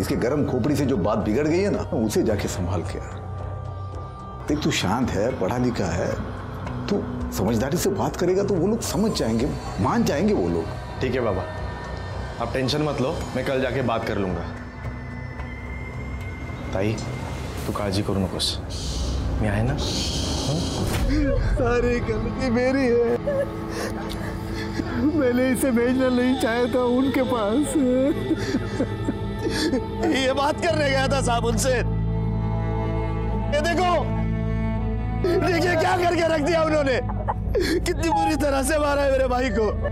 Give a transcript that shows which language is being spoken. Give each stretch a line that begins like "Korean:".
Hindi: इसके गर्म खोपड़ी से जो बात बिगड़ गई है ना, उसे जाके संभाल के आ। देख तू शांत है, पढ़ा लिखा है, तू समझदारी से बात करेगा तो वो लोग समझ जाएंगे, मान जाएंगे वो लोग। ठीक है बाबा, आप टेंशन मत लो, मैं कल जाके बात कर लूंगा।
Marathi: ताई तू काळजी करू नकोस, मी आहे ना?
Hindi: सारी गलती मेरी है, मैंने इसे भेजना नहीं चाहा था उनके पास। ये बात करने गया था साहब उनसे। ये देखो, देखिए क्या करके रख दिया उन्होंने, कितनी बुरी तरह से मारा है मेरे भाई को।